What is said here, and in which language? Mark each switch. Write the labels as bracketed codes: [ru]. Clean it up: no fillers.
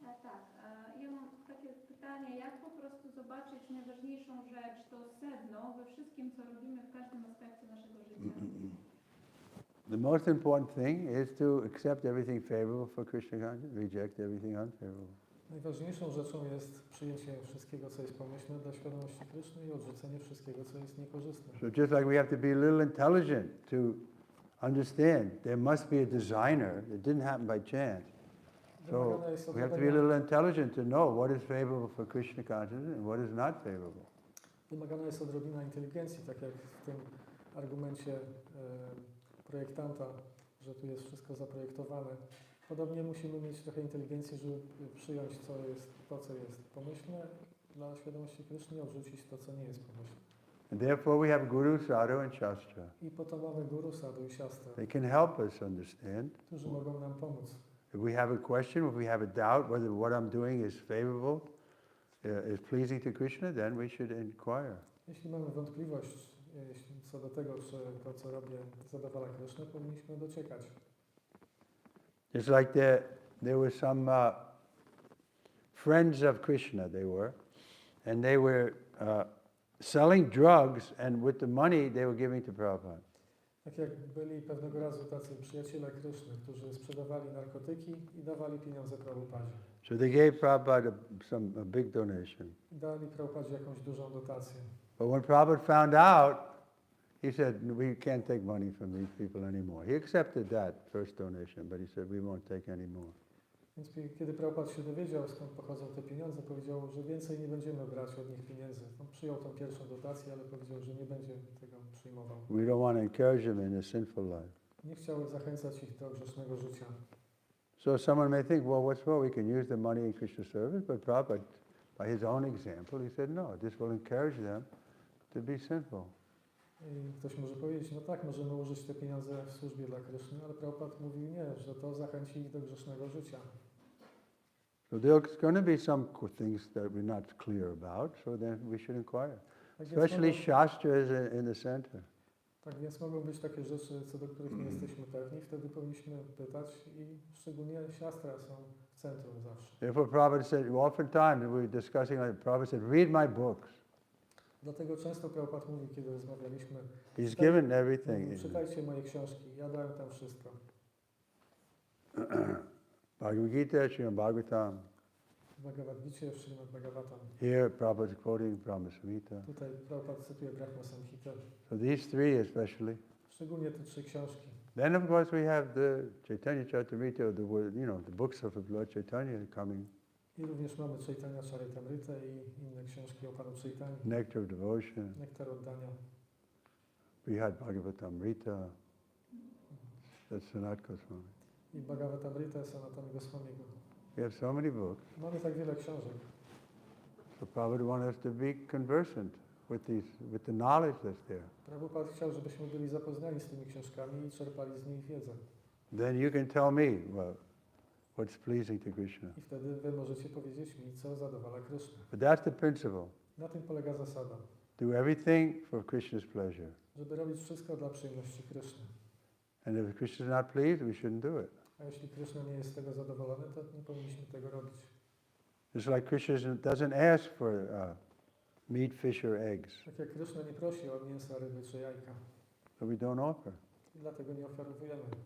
[pl] Tak, ja mam takie pytanie, jak po prostu zobaczyć najważniejszą rzecz, to sedno we wszystkim, co robimy w każdym aspekcie naszego życia. [en] The most important thing is to accept everything favorable for Krishna consciousness, reject everything unfavorable. [pl] Najważniejszą rzeczą jest przyjęcie wszystkiego, co jest pomyślne dla świadomości Kryszny i odrzucenie wszystkiego, co jest niekorzystne. [en] So just like we have to be a little intelligent to understand there must be a designer, it didn't happen by chance. So we have to be a little intelligent to know what is favorable for Krishna consciousness and what is not favorable. [pl] Wymagana jest odrobina inteligencji, tak jak w tym argumencie projektanta, że tu jest wszystko zaprojektowane. Podobnie musimy mieć trochę inteligencji, żeby przyjąć to, co jest pomyślne dla świadomości Kryszny i odrzucić to, co nie jest pomyślne. [en] And therefore we have Guru, Sadhu and Shastra. [pl] I po to mamy Guru, Sadhu i Shastra, [en] They can help us understand. [pl] którzy mogą nam pomóc. [en] If we have a question, if we have a doubt whether what I'm doing is favorable, is pleasing to Krishna, then we should inquire. [pl] Jeśli mamy wątpliwość co do tego, czy to, co robię, zadowala Krysznę, powinniśmy dociekać. [en] It's like there were some friends of Krishna, they were, and they were selling drugs, and with the money they were giving to Prabhupada. [pl] Tak jak byli pewnego razu tacy przyjaciele Kryszny, którzy sprzedawali narkotyki i dawali pieniądze Prabhupadzie. [en] So they gave Prabhupada a big donation. [pl] I dali Prabhupadzie jakąś dużą dotację. [en] But when Prabhupada found out, he said, we can't take money from these people anymore. He accepted that first donation, but he said, we won't take any more. [pl] Więc kiedy Prabhupada się dowiedział, skąd pochodzą te pieniądze, powiedział, że więcej nie będziemy brać od nich pieniędzy. On przyjął tą pierwszą dotację, ale powiedział, że nie będzie tego przyjmował. [en] We don't want to encourage them in a sinful life. [pl] Nie chciał zachęcać ich do grzesznego życia. [en] So someone may think, well, what's wrong? We can use the money in Krishna service, but Prabhupada, by his own example, he said, no, this will encourage them to be sinful. [pl] I ktoś może powiedzieć, no tak, możemy użyć te pieniądze w służbie dla Kryszny, ale Prabhupada mówił nie, że to zachęci ich do grzesznego życia. [en] So there's going to be some things that we're not clear about, so then we should inquire. [pl] Tak więc, [en] Especially Shastra is in the center. [pl] tak więc mogą być takie rzeczy, co do których nie jesteśmy pewni, wtedy powinniśmy pytać i szczególnie siastra są w centrum zawsze. [en] Therefore Prabhupada said, oftentimes we were discussing, Prabhupada said, read my books. [pl] Dlatego często Prabhupada mówił, kiedy rozmawialiśmy, [en] He's given everything. [pl] czytajcie moje książki, ja dałem tam wszystko. [en] Bhagavad Gita, Srimad Bhagavatam. [pl] W Bhagavad Gicie, w Srimad Bhagavatam. [en] Here Prabhupada is quoting Brahma Samhita. [pl] Tutaj Prabhupada cytuje Brahma Samhita. [en] So these three especially. [pl] Szczególnie te 3 książki. [en] Then of course we have the Chaitanya Charitamrita, the books of Lord Chaitanya coming. [pl] I również mamy Chaitanya Charitamrita i inne książki o Panu Chaitanya. [en] Nectar of Devotion. [pl] Nektar oddania. [en] We had Bhagavatamrita. That's Sanat Goswami. [pl] I Bhagavatamrita Sanatana Goswamiego. [en] We have so many books. [pl] Mamy tak wiele książek. [en] So Prabhupada wanted us to be conversant with the knowledge that's there. [pl] Prabhupada chciał, żebyśmy byli zapoznani z tymi książkami i czerpali z nich wiedzę. [en] Then you can tell me what's pleasing to Krishna. [pl] I wtedy wy możecie powiedzieć mi, co zadowala Krysznę. [en] But that's the principle. [pl] Na tym polega zasada. [en] Do everything for Krishna's pleasure. [pl] Żeby robić wszystko dla przyjemności Kryszny. [en] And if Krishna is not pleased, we shouldn't do it. [pl] A jeśli Kryszna nie jest z tego zadowolony, to nie powinniśmy tego robić. [en] Just like Krishna doesn't ask for meat, fish, or eggs. [pl] Tak jak Kryszna nie prosi o mięsa, ryby czy jajka. [en] So we don't offer. [pl] I dlatego nie oferujemy.